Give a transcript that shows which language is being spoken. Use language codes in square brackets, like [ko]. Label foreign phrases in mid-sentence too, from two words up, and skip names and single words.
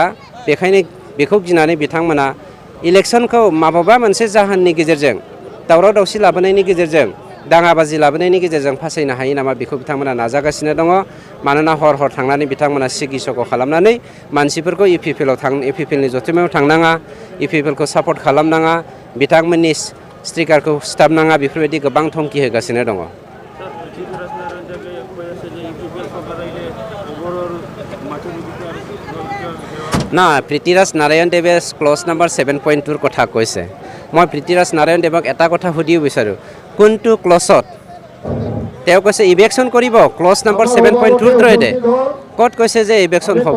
[brx] बेखायनो बेखौ गिनानै बिथांमोना इलेक्सनखौ माबा मोनसे जाहोननि गेजेरजों दावराव दावसि लाबोनायनि गेजेरजों दाङाबाजि लाबोनायनि गेजेरजों फासायनो हायो नामा बेखौ बिथांमोना नाजागासिनो दङ। मानोना हर थांनानै बिथांमोना सिगि सग' खालामनानै मानसिफोरखौ इउपिपिएलनि जथुम्मायाव थांनाङा, इउपिपिएलखौ सापर्ट खालामनाङा, बिथांमोननि स्टिकारखौ सिथाबनाङा बेफोरबायदि गोबां धमकी होगासिनो दङ। [as] না পৃথ্বীৰাজ নাৰায়ণ দেৱে [en] clause number [as] 7.2ৰ কথা কৈছে। মই পৃথ্বীৰাজ নাৰায়ণ দেৱক এটা কথা সুধিব বিচাৰোঁ কোনটো ক্লজত তেওঁ কৈছে ইভেকশ্যন কৰিব [en] clause number [as] 7.2ৰ থ্ৰুৱেদি ক'ত কৈছে যে ইভেকশ্যন হ'ব?